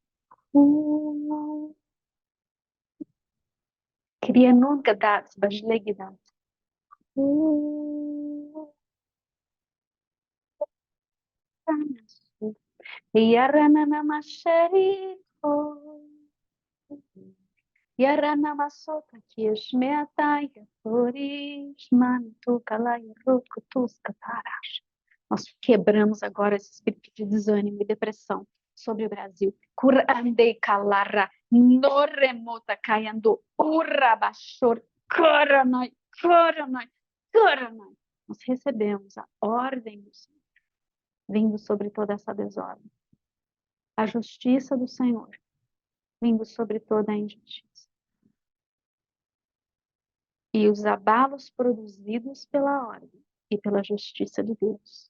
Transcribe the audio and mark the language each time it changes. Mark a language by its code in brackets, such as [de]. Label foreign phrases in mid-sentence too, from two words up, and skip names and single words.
[pt] Queria nunca dar bajlegidat. Yarana namasheriko. Yarana masota kieshmeatai torish mantu kalai rutkutus katarash. Nós quebramos agora esse espírito de desânimo e depressão sobre o Brasil. Curandei kalara noremota caiando urabashor coronoi coronoi coronoi. Nós recebemos a ordem do Senhor vindo sobre toda essa desordem. A justiça do Senhor vindo sobre toda a injustiça. E os abalos produzidos pela ordem e pela justiça de Deus.